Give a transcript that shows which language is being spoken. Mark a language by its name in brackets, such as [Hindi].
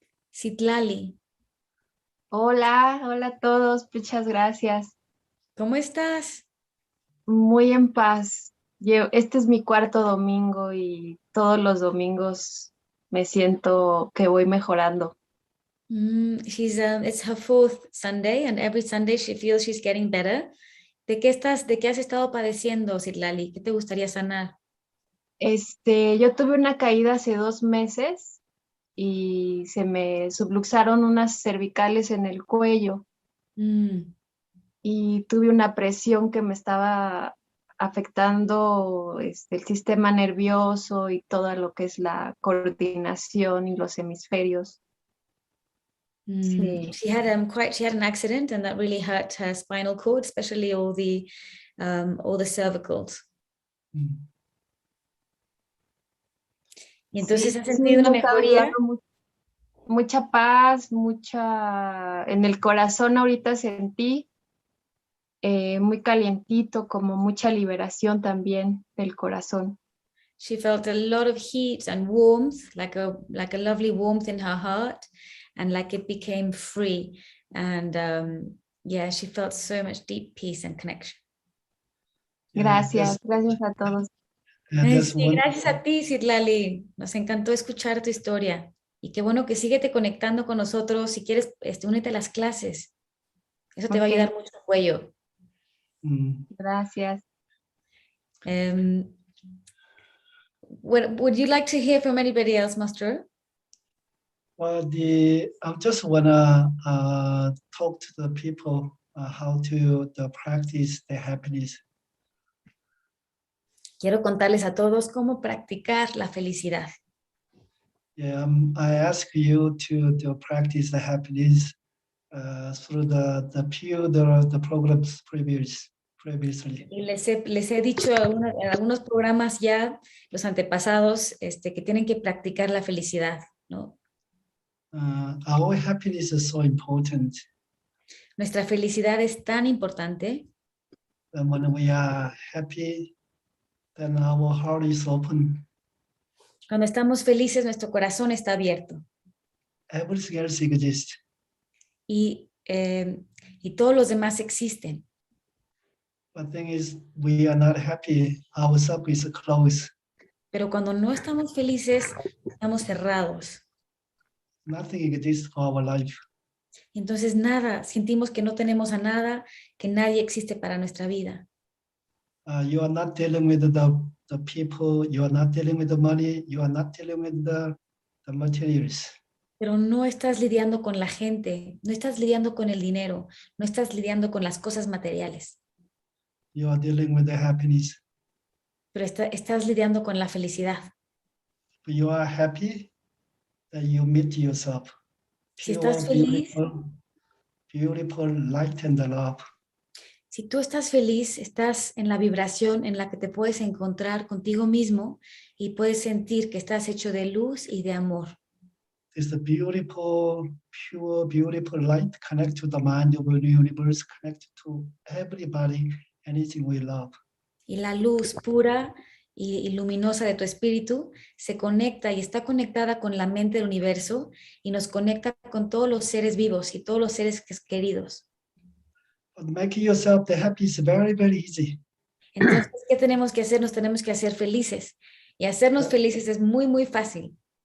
[Spanish] Citlali, Hola, hola a todos, muchas gracias. ¿cómo estás? Muy en paz. Este es mi cuarto domingo y todos los domingos me siento que voy mejorando. [English] It's her fourth Sunday and every Sunday she feels she's getting better. [Spanish] ¿De qué has estado padeciendo, Citlali? ¿Qué te gustaría sanar? Yo tuve una caída hace 2 meses y se me subluxaron unas cervicales en el cuello y tuve una presión que me estaba afectando el sistema nervioso y todo lo que es la coordinación y los hemisferios. Sí. [English] She had an accident and that really hurt her spinal cord, especially all the cervicals. [Spanish] Y entonces Sí, has sí, sentido una me está mejoría. ayudando mucha paz, en el corazón ahorita sentí muy calientito, como mucha liberación también del corazón. [English] She felt a lot of heat and warmth, like a lovely warmth in her heart, and like it became free. And yeah, she felt so much deep peace and connection. [Spanish] Gracias, gracias a todos. Sí, gracias a ti, Citlali. Nos encantó escuchar tu historia. Y qué bueno que síguete conectando con nosotros. Si quieres, únete a las clases. Eso te va a ayudar mucho al cuello. Gracias. [English] Would you like to hear from anybody else, Master? Well, I just wanna talk to the people how to practice the happiness. [Spanish] Quiero contarles a todos cómo practicar la felicidad. [English] Yeah, I ask you to practice the happiness through the programs previously. [Spanish] Y les he dicho en algunos programas ya, los antepasados, que tienen que practicar la felicidad, ¿no? [English] Our happiness is so important. [Spanish] Nuestra felicidad es tan importante. [English] And when we are happy, then our heart is open. [Spanish] Cuando estamos felices, nuestro corazón está abierto. [English] Everything else exists. [Spanish] Y todos los demás existen. [English] The thing is, we are not happy. Our self is closed. [Spanish] Pero cuando no estamos felices, estamos cerrados. [English] Nothing exists for our life. [Spanish] Entonces sentimos que no tenemos a nada, que nadie existe para nuestra vida. [English] You are not dealing with the people, you are not dealing with the money, you are not dealing with the materials. [Spanish] Pero no estás lidiando con la gente, no estás lidiando con el dinero, no estás lidiando con las cosas materiales. [English] You are dealing with the happiness. [Spanish] Pero estás lidiando con la felicidad. [English] If you are happy, then you meet yourself. [Spanish] Si estás feliz, [English] beautiful light and love. [Spanish] si tú estás feliz, estás en la vibración en la que te puedes encontrar contigo mismo y puedes sentir que estás hecho de luz y de amor. [English] It's a beautiful, pure, beautiful light connect to the mind of the universe, connect to everybody, anything we love. [Spanish] Y la luz pura y luminosa de tu espíritu se conecta y está conectada con la mente del universo y nos conecta con todos los seres vivos y todos los seres queridos. [English] But making yourself the happy is very, very easy. [Spanish] Entonces, ¿qué tenemos que hacer? Nos tenemos que hacer felices. Y hacernos felices es muy, muy fácil.